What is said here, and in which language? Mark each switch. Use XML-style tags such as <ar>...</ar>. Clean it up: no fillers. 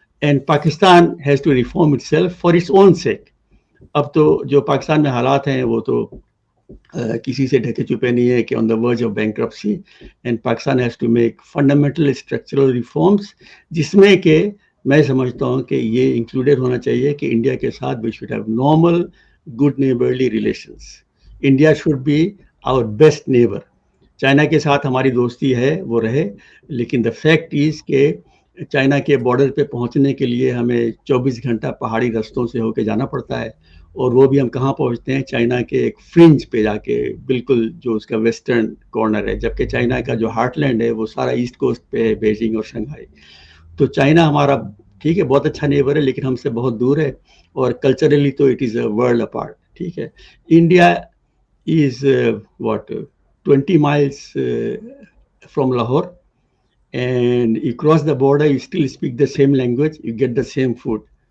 <en>And Pakistan has to reform itself for its own sake.</en> <ur>اب تو جو پاکستان میں حالات ہیں وہ تو کسی سے ڈھکے چھپے نہیں ہے کہ</ur> <en>on the verge of bankruptcy, and Pakistan has to make fundamental structural reforms,</en> <ur>جس میں کہ میں سمجھتا ہوں کہ یہ انکلوڈیڈ ہونا چاہیے کہ انڈیا کے ساتھ</ur> <en>We should have normal good neighbourly relations. India should be our best neighbour.</en> <ur>China کے ساتھ ہماری دوستی ہے, وہ رہے, لیکن</ur> <en>the fact is</en> <ur>کہ چائنا کے بارڈر پہ پہنچنے کے لیے ہمیں 24 گھنٹہ پہاڑی رستوں سے ہو کے جانا پڑتا ہے, اور وہ بھی ہم کہاں پہنچتے ہیں, چائنا کے ایک فرنج پہ جا کے, بالکل جو اس کا ویسٹرن کارنر ہے, جبکہ چائنا کا جو ہارٹ لینڈ ہے وہ سارا ایسٹ کوسٹ پہ ہے, بیجنگ اور شنگھائی. تو چائنا ہمارا ٹھیک ہے بہت اچھا نیبر ہے, لیکن ہم سے بہت دور ہے, اور کلچرلی تو</ur> <en>It is a world apart.</en> <ur>ٹھیک ہے,</ur> <en>India is what 20 miles from Lahore, and you cross the border, you still speak the same language, you get the same food.</en>